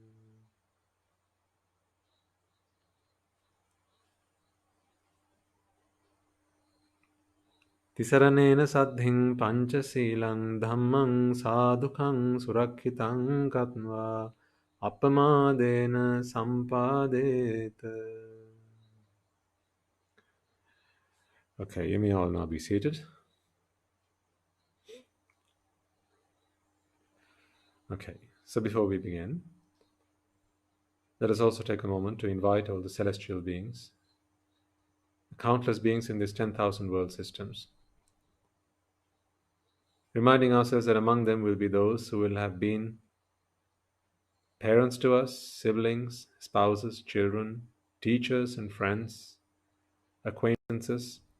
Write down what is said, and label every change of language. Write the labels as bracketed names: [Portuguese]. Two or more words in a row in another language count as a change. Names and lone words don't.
[Pali] Tisaranena Saddhing Panchasilang Dhammang Sadhukang Surakkhitam Katva Appamadena Sampadeta. [English] Okay, you may all now be seated. Okay, so before we begin, let us also take a moment to invite all the celestial beings, countless beings in these 10,000 world systems, reminding ourselves that among them will be those who will have been parents to us, siblings, spouses, children, teachers and friends, acquaintances.